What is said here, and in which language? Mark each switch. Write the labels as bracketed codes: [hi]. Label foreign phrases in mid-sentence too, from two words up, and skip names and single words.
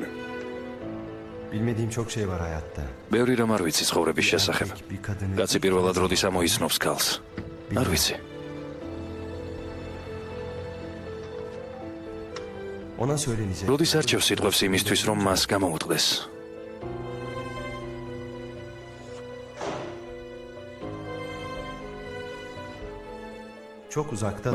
[tr] Bilmediğim çok şey var hayatta. [ka] ბევრი რამ არ ვიცი ცხოვრების შესახებ. [tr] Bir kadını... [ka] კაცი პირველად როდის ამოიცნობს ქალს? არ ვიცი. [tr] Ona söylenecek. [ka] როდის არჩევს სიტყვებს იმისთვის, რომ მას გამოუტყდეს? [tr] Çok uzakta.